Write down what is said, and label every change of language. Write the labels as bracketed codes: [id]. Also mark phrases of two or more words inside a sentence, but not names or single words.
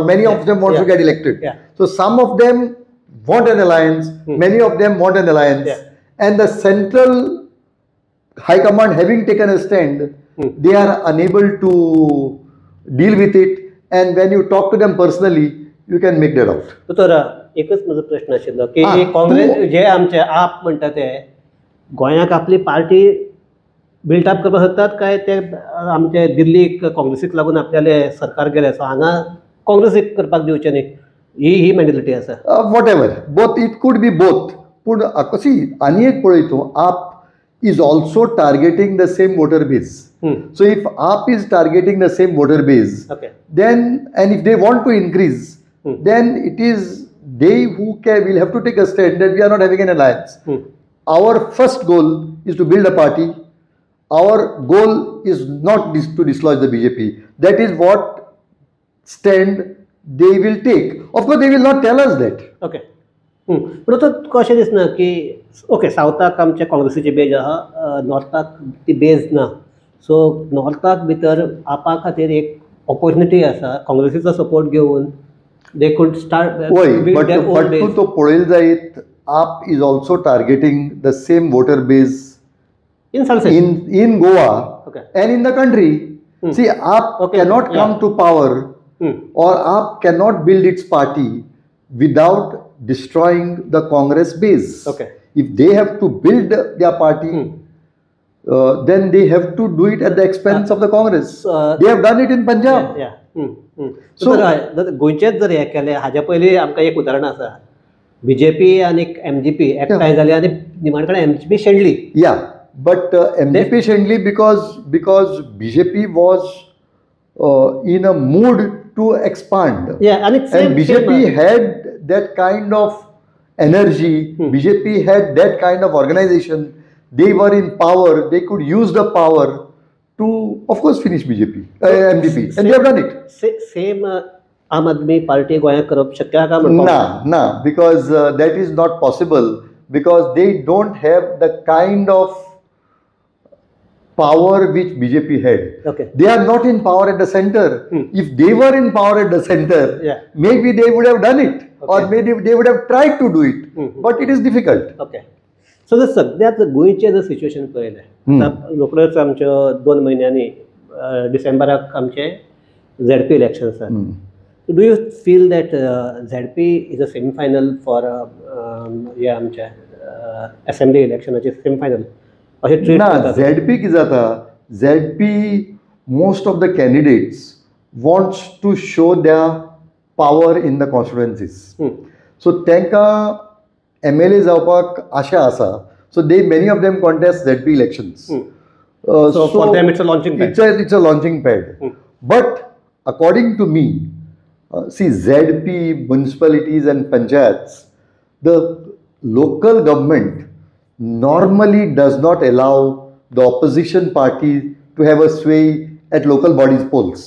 [en] Many of them want to get elected. So some of them want an alliance. Many of them want an alliance. And the central high command having taken a stand, they are unable to deal with it. And when you talk to them personally, you can make that out. [kok] तर एकच म्हजो प्रश्न आशिल्लो की काँग्रेस जे आमचे आप म्हणटा ते गोंयाक आपली पार्टी बिल्डअप करपाक सोदतात काय ते आमचे दिल्लीक काँग्रेसीक लागून आपल्याले सरकार गेले सो हांगा काँग्रेसीक करपाक दिवचे न्ही ही मेंटेलिटी आसा? [en] what ever, both, it could be both. [kok] पूण कशी आनी एक पळय तूं, [en] AAP is also targeting the same voter base. So if AAP is targeting the same voter base, then, and if they want to increase, then it is they who will have to take a stand that we are not having an alliance. Our first goal is to build a party. Our goal is not to dislodge the BJP. That is what stand they will take. Of course, they will not tell us that. [kok] पण तो कशें दिसना की सावथाक आमचे काँग्रेसीची बेज आहा, नॉर्थाक ती बेज ना. सो नॉर्थाक भितर आपा खातीर एक ऑपॉर्च्युनिटी आसा काँग्रेसीचो सपोर्ट घेवन [en] they could start. बट [kok] तूं तो पळयलें जायत, [en] AAP is also targeting the same voter base in Goa and in the country. See, AAP cannot come to power or AAP cannot build its party without destroying the Congress base. If they have to build their party, then they have to do it at the expense of the Congress. They have done it in Punjab. [kok] So गोंयचेच जर हे केले, हाज्या पयलीं आमकां एक उदाहरण आसा, BJP आनी MGP एकठांय जाली आनी निमाणे कडेन MGP शेणली. [en] But MGP शेणली because BJP was in a mood to expand. And BJP had that kind of energy. BJP had that kind of organization. They were in power. They could use the power to, of course, finish MGP. And they have done it. [kok] Same Aam Aadmi Party गोंयांत करप शक्य आसा काय? [en] No, because that is not possible. Because they don't have the kind of power which BJP had. They are not in power at the center. If they were in power at the center, maybe they would have done it, or maybe they would have tried to do it. But it is difficult. [kok] सो जर सद्याक गोंयचें जर सिच्युएशन पळयलें, रोखडेच आमच्यो 2 म्हयन्यांनी डिसेंबराक आमचे ZP इलेक्शन आसा. [en] do you feel that ZP is a semi final for [kok] हे आमच्या [en] assembly election semi final? ना, ZP [kok] कितें जाता, [en] ZP most of the candidates wants to show their power in the constituencies. [kok] So त्यांका MLA जावपाक आशा आसा. [en] So many of them contest ZP elections. So for them it's a launching pad. It's a launching pad. But according to me, see, ZP, municipalities and panchayats, the local government normally does not allow the opposition party to have a sway at local bodies polls.